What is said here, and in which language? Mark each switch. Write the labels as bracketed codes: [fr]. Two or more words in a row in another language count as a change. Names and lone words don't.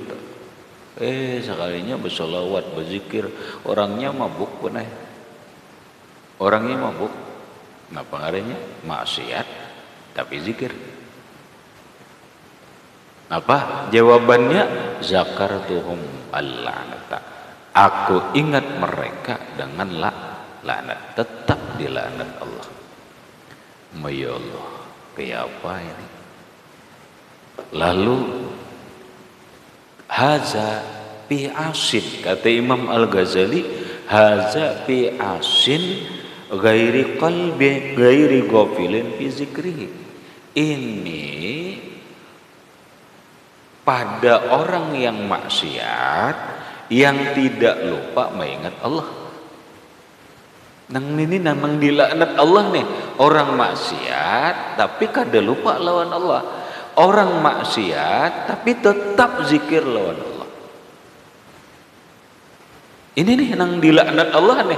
[id] Sekalinya bersolawat, berzikir, orangnya mabuk punah. Orangnya mabuk. Nah pengaruhnya maksiat tapi zikir. Apa jawabannya? [ar] ذكرتهم اللعنة. [id] Aku ingat mereka dengan laknat, tetap dilaknat Allah. Ya Allah, kayak apa ini? Lalu [ar] هذا في عاص, [id] kata Imam Al-Ghazali, [ar] هذا في عاص غير قلبي غير غافل في ذكره. [id] Ini pada orang yang maksiat yang tidak lupa mengingat Allah. Nang ini nang dilaknat Allah nih, orang maksiat tapi kada lupa lawan Allah. Orang maksiat tapi tetap zikir lawan Allah. Ini nih nang dilaknat Allah nih.